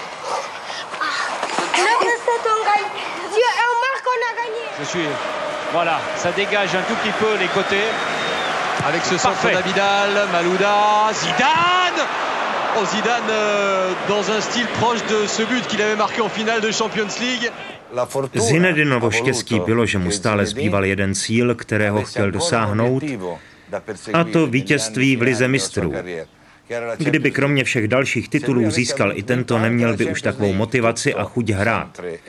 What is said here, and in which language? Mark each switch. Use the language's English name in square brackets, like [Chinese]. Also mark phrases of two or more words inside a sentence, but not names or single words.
[French] 9-7, on gagne. Si on marque, on a gagné. Voilà, ça dégage un tout petit peu les côtés. Avec ce centre d'Abidal, Malouda, Zidane. Oh, Zidane dans un style proche de ce but qu'il avait marqué en finale de Champions League. [Czech] Zinedinovo štěstí bylo, že mu stále zbýval jeden cíl, kterého chtěl dosáhnout, a to vítězství v lize mistrů. Kdyby kromě všech dalších titulů získal i tento, neměl by už takovou motivaci a chuť hrát.